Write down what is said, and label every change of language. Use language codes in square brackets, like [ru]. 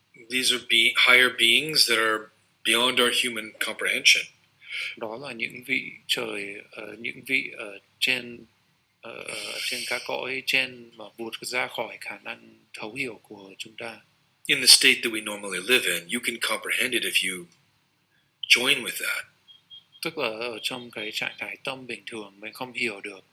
[en] These are higher beings that are beyond our human comprehension. [vi] Đó là những vị trời, những vị ở trên các cõi trên mà vụt ra khỏi khả năng thấu hiểu của chúng ta. [en] In the state that we normally live in, you can comprehend it if you join with that. [vi] Tức là ở trong cái trạng thái tâm bình thường mình không hiểu được.